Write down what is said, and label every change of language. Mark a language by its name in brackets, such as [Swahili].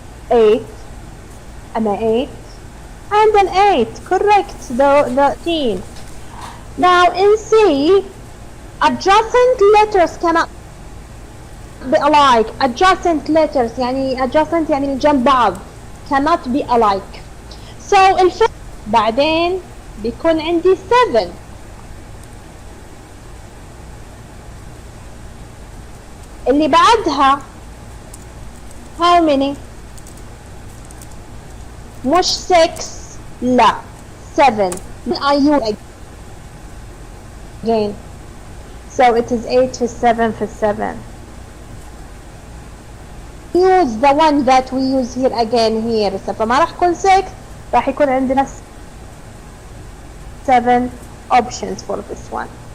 [English] 8 and an 8 and an 8, correct, the 10. Now in C, adjacent letters cannot be alike. Adjacent letters يعني adjacent [Arabic] يعني جنب بعض [English] cannot be alike. [Arabic] So الفعل بعدين بيكون عندي 7. اللي بعدها [English] how many؟ [Arabic] مش 6 لا 7. [English] I use again. So it is 8 for 7 for 7. Use the one that we use here again here. [Arabic] فما راح يكون 6, راح يكون عندنا 7 options for this one.